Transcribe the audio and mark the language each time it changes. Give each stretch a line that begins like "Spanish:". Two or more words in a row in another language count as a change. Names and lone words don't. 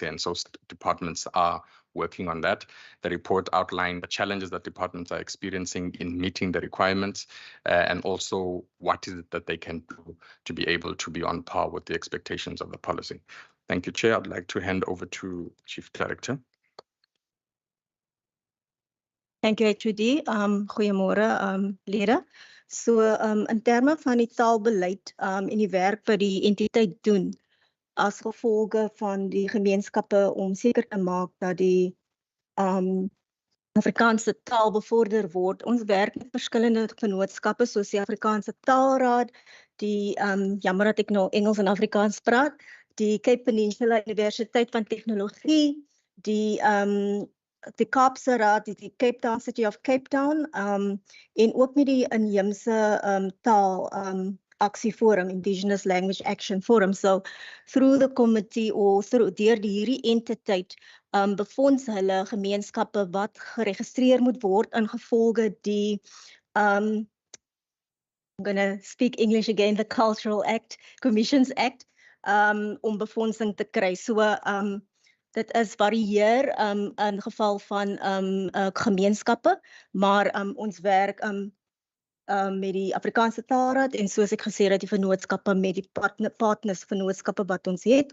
English: And so departments are working on that. The report outlined the challenges that departments are experiencing in meeting the requirements, and also what is it that they can do to be able to be on par with the expectations of the policy. Thank you, Chair. I'd like to hand over to Chief Director. Thank you, HOD.
Afrikaans: Goeiemôre, lede. So, in terme van die taalbeleid en die werk wat die entiteit doen, as gevolge van die gemeenskappe om seker te maak dat die Afrikaanse taal bevorder word. Ons werk met verskillende vennootskappe soos die Afrikaanse Taalraad, die jammer dat ek nou Engels en Afrikaans praat, die Cape Peninsula Universiteit van Tegnologie, die Kaapse Raad, die Cape Town City of Cape Town, en ook met die inheemse taal aksieforum, Indigenous Language Action Forum.
English: So through the committee or through
Afrikaans: hierdie entiteit befonds hulle gemeenskappe wat geregistreer moet word ingevolge die
English: I'm going to speak English again, the Cultural Act, Commissions Act,
Afrikaans: om befondsing te kry. So dit is varieer in geval van gemeenskappe, maar ons werk met die Afrikaanse Taalraad en soos ek gesê het, die vennootskappe met die partners vennootskappe wat ons het.